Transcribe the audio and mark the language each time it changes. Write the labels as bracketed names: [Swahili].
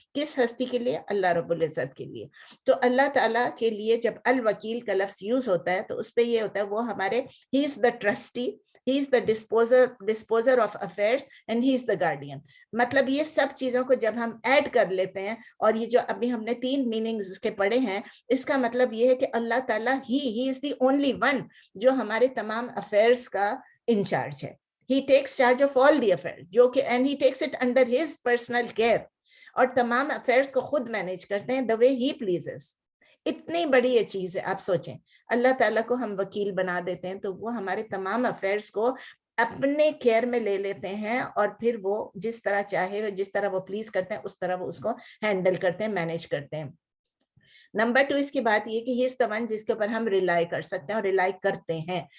[Urdu] کس ہستی کے لیے؟ اللہ رب العزت کے لیے. تو اللہ تعالیٰ کے لیے جب الوکیل کا لفظ یوز ہوتا ہے تو اس پہ یہ ہوتا ہے وہ ہمارے [English] ہی is the trustee, he is the disposer of affairs and he is the guardian. [Urdu] مطلب یہ سب چیزوں کو جب ہم ایڈ کر لیتے ہیں، اور یہ جو ابھی ہم نے 3 میننگز کے پڑھے ہیں، اس کا مطلب یہ ہے کہ اللہ تعالیٰ [English] he is the only one [Urdu] جو ہمارے تمام افیئرس کا انچارج ہے. [English] he takes charge of all the affairs، [Urdu] جو کہ [English] and he takes it under his personal care، [Urdu] اور تمام افیئرس کو خود مینیج کرتے ہیں [English] the way he pleases. [Urdu] اتنی بڑی یہ چیز ہے. آپ سوچیں، اللہ تعالیٰ کو ہم وکیل بنا دیتے ہیں تو وہ ہمارے تمام افیئرس کو اپنے کیئر میں لے لیتے ہیں، اور پھر وہ جس طرح چاہے، جس طرح وہ پلیز کرتے ہیں اس طرح وہ اس کو ہینڈل کرتے ہیں، مینیج کرتے ہیں. نمبر 2 اس کی بات یہ کہ [English] he is the one [Urdu] جس کے اوپر ہم ریلائی کر سکتے ہیں، اور ریلائی کرتے ہیں.